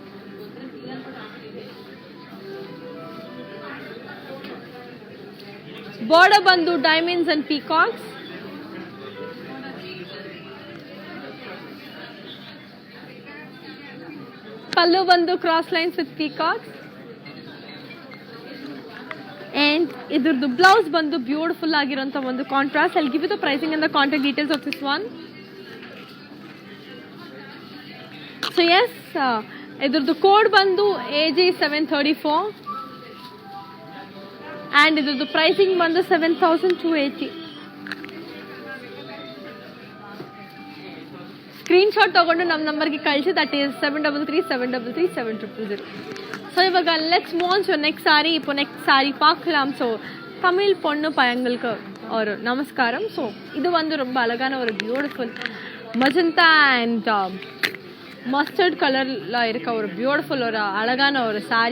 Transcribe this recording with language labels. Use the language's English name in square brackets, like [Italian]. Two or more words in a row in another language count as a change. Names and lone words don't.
[English] border ಬಂದು diamonds and peacocks. [Kannada] ಪಲ್ಲು ಬಂದು [English] cross lines with peacocks. [Kannada] ಅಂಡ್ ಇದ್ರದ್ದು ಬ್ಲೌಸ್ ಬಂದು ಬ್ಯೂಟಿಫುಲ್ ಆಗಿರೋಂಥ ಒಂದು ಕಾಂಟ್ರಾಸ್ಟ್. [English] I will give you the pricing and the contact details of this one. So yes, [Kannada] ಇದ್ರದ್ದು ಕೋಡ್ ಬಂದು AG734 and ಇದ್ರದ್ದು ಪ್ರೈಸಿಂಗ್ ಬಂದು 7280. ಸ್ಕ್ರೀನ್ ಶಾಟ್ ತಗೊಂಡು ನಮ್ಮ ನಂಬರ್ಗೆ ಕಳಿಸಿ. [English] that is 7337337000. ஸோ இவங்க let's move on to next saree. [Tamil] இப்போ [English] next saree [Tamil] பார்க்கலாம். ஸோ தமிழ் பொண்ணு பையங்களுக்கு ஒரு நமஸ்காரம். ஸோ இது வந்து ரொம்ப அழகான ஒரு [English] beautiful magenta and mustard [Tamil] கலரில் இருக்க ஒரு பியூட்டிஃபுல் ஒரு அழகான ஒரு சாரி.